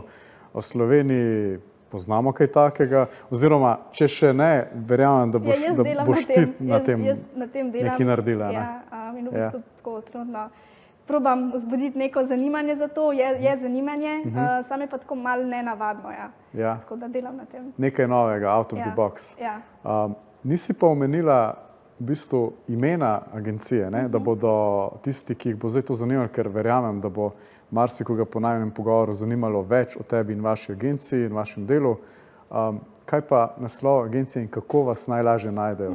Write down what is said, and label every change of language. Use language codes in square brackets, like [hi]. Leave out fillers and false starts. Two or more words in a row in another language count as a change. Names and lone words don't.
[sl] O Sloveniji poznamo kaj takega, oziroma če še ne, verjamem, da boš ti na tem nekaj naredila. In v bistvu tako trenutno probam vzbuditi neko zanimanje za to, je zanimanje, samo je pa tako malo nenavadno, tako da delam na tem. Nekaj novega, [en] out of the box. [sl] Nisi pa omenila v bistvu imena agencije, da bodo tisti, ki jih bo zdaj to zanimalo, ker verjamem, da bo marsikoga po najinem pogovoru zanimalo več o tebi in vaši agenciji in vašem delu. Kaj pa naslov agencije in kako vas najlažje najdejo?